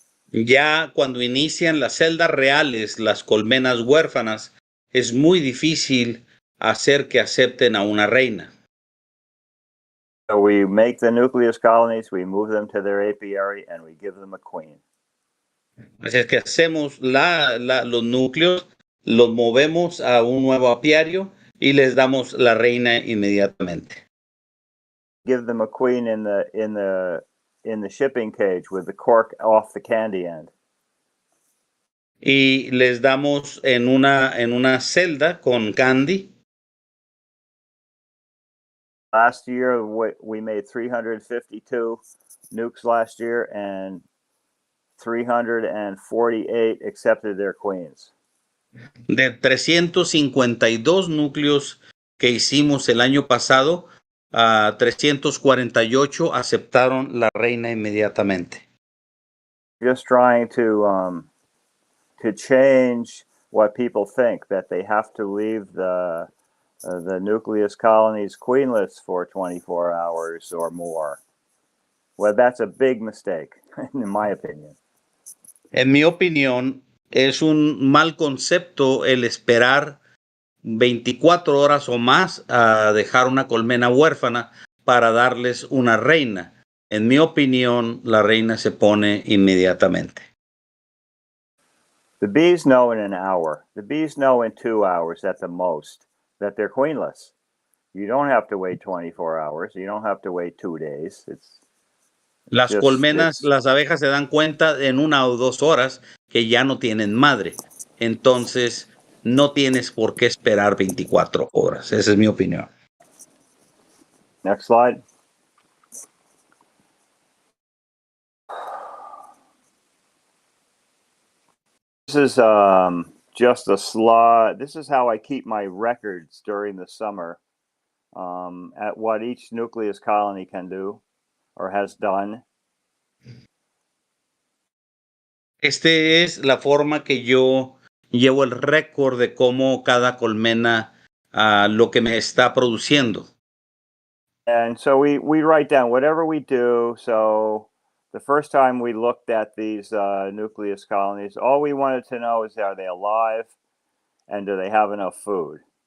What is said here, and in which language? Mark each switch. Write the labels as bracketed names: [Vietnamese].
[Spanish] Ya cuando inician las celdas reales, las colmenas huérfanas, es muy difícil hacer que acepten a una reina. [English] So we make the nucleus colonies, we move them to their apiary, and we give them a queen. [Spanish] Así es que hacemos los núcleos, los movemos a un nuevo apiario y les damos la reina inmediatamente. [English] Give them a queen in the shipping cage with the cork off the candy end. [Spanish] Y les damos en una celda con candy. [English] Last year, we made 352 nukes last year, and 348 accepted their queens. [Spanish] De 352 núcleos que hicimos el año pasado, 348 aceptaron la reina inmediatamente. [English] Just trying to change what people think, that they have to leave the nucleus colonies queenless for 24 hours or more. Well, that's a big mistake, in my opinion. [Spanish] En mi opinión, es un mal concepto el esperar 24 horas o más a dejar una colmena huérfana para darles una reina. En mi opinión, la reina se pone inmediatamente. [English] The bees know in an hour. The bees know in 2 hours at the most that they're queenless. You don't have to wait 24 hours. You don't have to wait 2 days. [Spanish] Las colmenas, las abejas se dan cuenta en 1 o 2 horas que ya no tienen madre. Entonces, no tienes por qué esperar 24 horas. Esa es mi opinión. [English] Next slide. This is just a slide. This is how I keep my records during the summer at what each nucleus colony can do or has done. [Spanish] Este es la forma que yo llevo el récord de cómo cada colmena lo que me está produciendo. [English] And so we write down whatever we do. So the first time we looked at these nucleus colonies, all we wanted to know is, are they alive and do they have enough food?